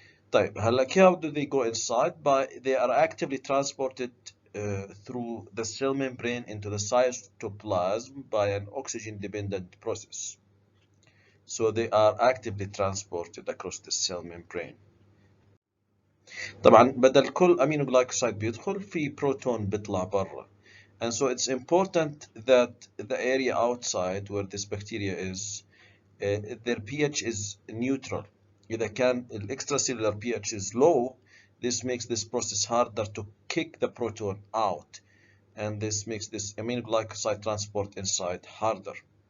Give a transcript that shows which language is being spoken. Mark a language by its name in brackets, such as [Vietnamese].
[Arabic] طيب هلا [English] how do they go inside? They are actively transported through the cell membrane into the cytoplasm by an oxygen-dependent process. so they are actively transported across the cell membrane. [Arabic] طبعا بدل كل امينو جلايكوسايد بيدخل في بروتون بيطلع برا. [English] And so it's important that the area outside where this bacteria is, their pH is neutral. [Arabic] إذا كان ال [English] extracellular pH is low, this makes this process harder to kick the proton out, and this makes this aminoglycoside transport inside harder.